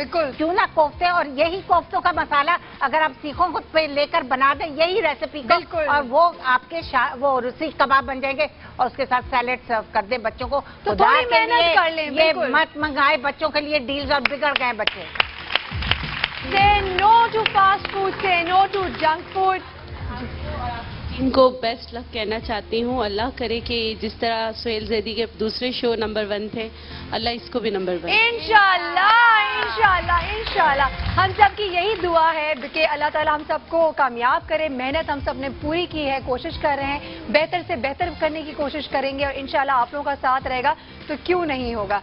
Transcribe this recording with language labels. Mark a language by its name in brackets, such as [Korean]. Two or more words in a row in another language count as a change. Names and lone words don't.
[Hindi] बिल्कुल। क्यों ना कोफ्ते, और यही कोफ्तों का मसाला अगर आप सीखों खुद पे लेकर बना दें यही रेसिपी को, बिल्कुल। और वो आपके वो सीख कबाब बन जाएंगे और उसके साथ सैलेड सर्व कर दे बच्चों को। तो खुदा थोड़ी के मेहनत लिए कर लें। ये बिल्कुल। मत मंगाए बच्चों के लिए डील्स और बिगड़ गए बच्चे। [English] Say no to fast food, say no to junk food. [Hindi] इनको बेस्ट लक कहना चाहती हूँ। अल्लाह करे कि जिस तरह सुहेल जैदी के दूसरे शो नंबर 1 थे, अल्लाह इसको भी नंबर 1। इंशाल्लाह इंशाल्लाह इंशाल्लाह। हम सब की यही दुआ है कि अल्लाह ताला हम सबको कामयाब करे। मेहनत हम सब ने पूरी की है, कोशिश कर रहे हैं, बेहतर से बेहतर करने की कोशिश करेंगे और इंशाल्लाह आप लोगों का साथ रहेगा तो क्यों नहीं होगा।